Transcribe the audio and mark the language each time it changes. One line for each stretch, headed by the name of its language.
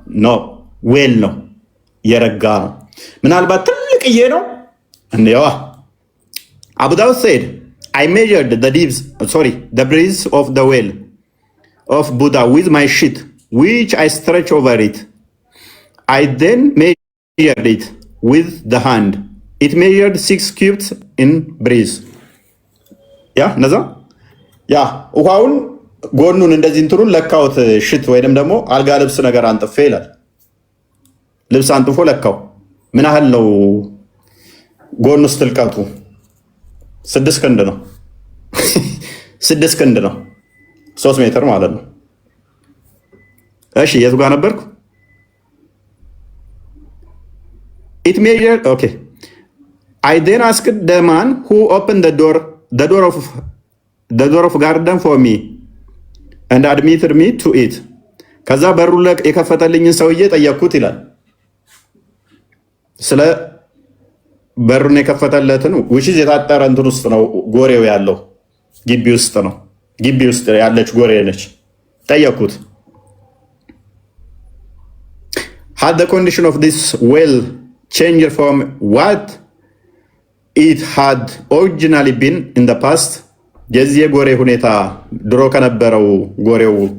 Amharic: ኖ ዌል ነው፣ የረጋ ነው። ምናልባት ትልቅዬ ነው። እንዴዋ
English: Abu Dawud said, I measured the breadth of the well of Buddha with my sheet, which I stretched over it. I then measured it with the hand. It measured 6 cubits in breadth.
Amharic: ነዛ ውሃውን ጎኑን እንደዚህ እንትኑን ለካውት ሽት ወይንም ደግሞ አልጋ ልብስ ነገር አንጥፌ ይላል። ልብስ አንጥፎ ለካው። ምን ያህል ነው ጎኑ ውስጥ ጥልቀቱ? 6 ክንድ ነው። 6 ክንድ ነው። 3 ሜትር ማለት ነው። እሺ የቱ ጋር ነበርኩ?
English: It measured, okay. I then asked the man who opened the door of garden for me and admitted me to it.
Amharic: ከዛ በሩ የከፈተልኝን ሰውዬ ጠየቅኩት ይላል። ስለ በሩን የከፈተለትን ውሽዝ የታጠረ እንትን ውስጥ ነው ጎሬው ያለው፣ ግቢ ውስጥ ነው። ግቢ ውስጥ ያለች ጎሬ ነች። ጠየቅኩት
English: had the condition of this well changed from what it had originally been in the past?
Amharic: የዚህ የጎሬ ሁኔታ ድሮ ከነበረው ጎሬው